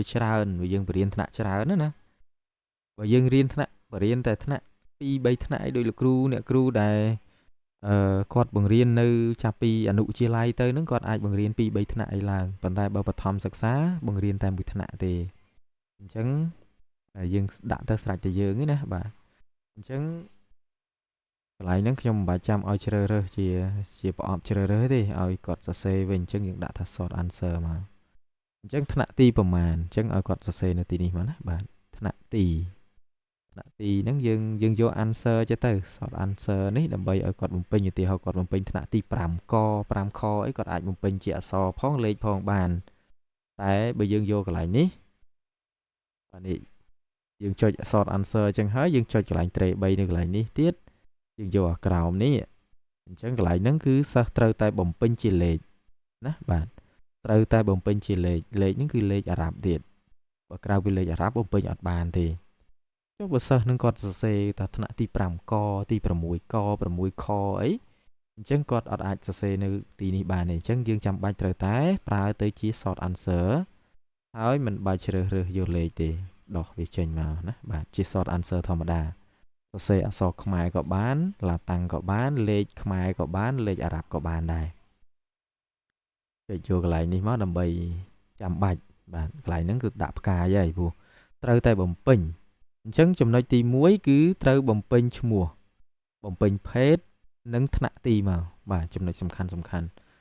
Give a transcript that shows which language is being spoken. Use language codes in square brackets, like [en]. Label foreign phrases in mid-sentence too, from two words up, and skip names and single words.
[km] ច្រើនវាយើងបរៀនថ្នាក់ច្រើនណាបើយើងរៀនថ្នាក់បរៀនតែថ្នាក់2 3ថ្នាក់ឲ្យដូចលោកគ្រូអ្នកគ្រូដែលគាត់បង្រៀននៅចាប់ពីអនុវិទ្យាល័យទៅហ្នឹងគាត់អាចបង្រៀន2 3ថ្នាក់អីឡើងប៉ុន្តែបើបឋមសិក្សាបង្រៀនតែមួយថ្នាក់ទេអញ្ចឹងយើងដាក់ទៅស្រេចតែយើងណា បាទអញ្ចឹងកន្លែងហ្នឹងខ្ញុំមិនបាច់ចាំឲ្យជ្រើសរើសជាប្រអប់ជ្រើសរើសទេឲ្យគាត់សរសេរវិញអញ្ចឹងយើងដាក់ថា [en] short answer [km] មកអញ្ចឹងថ្នាក់ទីប្រមាណអញ្ចឹងឲ្យគាត់សរសេរនៅទីនេះមកណាបាទថ្នាក់ទីហ្នឹងយើងយក answer ចេះទៅ [en] short answer [km] នេះដើម្បីឲ្យគាត់បំពេញឧទាហរណ៍គាត់បំ ពេញថ្នាក់ទី5 5 ខអីគាត់អាចបំពេញជាអក្សរផងលេខផងបានតែបើយើងយកកន្លែងនេះបាទនេះយើងចុច [en] short answer [km] អញ្ចឹងហើយយើងចុចកន្លែង tray 3នៅកន្លែងនេះទៀតយើងយកអាក្រោមនេះអញ្ចឹង កន្លែងហ្នឹងគឺសិស្សត្រូវតែបំពេញជាលេខណាបាទត្រូវតែបំពេញជាលេខហ្នឹងគឺលេខអារ៉ាប់ទៀតបើក្រៅពីលេខអារ៉ាប់បំពេញអត់បានទេ ចុះបើសិស្សនឹងគាត់សរសេរថាថ្នាក់ទី5 កទី6 ក 6 ខអីអញ្ចឹងគាត់អត់អាចសរសេរនៅទីនេះ បានទេអញ្ចឹងយើងចាំបាច់ត្រូវតែប្រើទៅជា [en] short answer [km] ហើយមិនបាច់ជ្រើសរើសយក លេខទេដោះវាចេញមកណាបាទជា [en] short answer [km] ធម្មតាសរសេរអក្សរខ្មែរក៏បានឡាតាំងក៏បានលេខខ្មែរក៏បានលេខអារ៉ាប់ក៏បានដែរចុចយកកន្លែងនេះមកដើម្បីចាំបាច់បាទកន្លែងហ្នឹងគឺដាក់ផ្កាយហើយព្រោះត្រូវតែបំពេញអញ្ចឹងចំណុចទី1គឺត្រូវបំពេញឈ្មោះបំពេញភេទនិងថ្នាក់ទីមកបាទចំណុចសំខាន់